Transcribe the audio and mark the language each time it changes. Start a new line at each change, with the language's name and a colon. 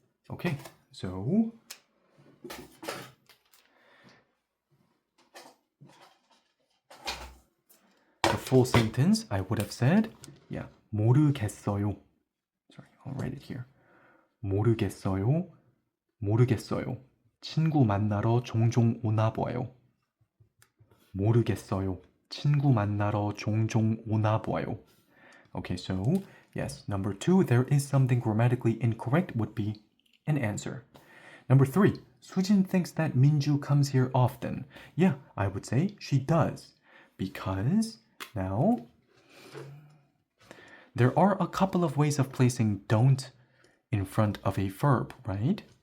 English: Okay, so the full sentence, I would have said, yeah, 모르겠어요. Sorry, I'll write it here.
Korean: 모르겠어요. 모르겠어요. 친구 만나러 종종 오나 봐요. 모르겠어요. 친구 만나러 종종 오나 봐요.
English: Okay, so yes, number 2, there is something grammatically incorrect would be an answer. Number 3, Sujin thinks that Minju comes here often. Yeah, I would say she does. Because now there are a couple of ways of placing don't in front of a verb, right?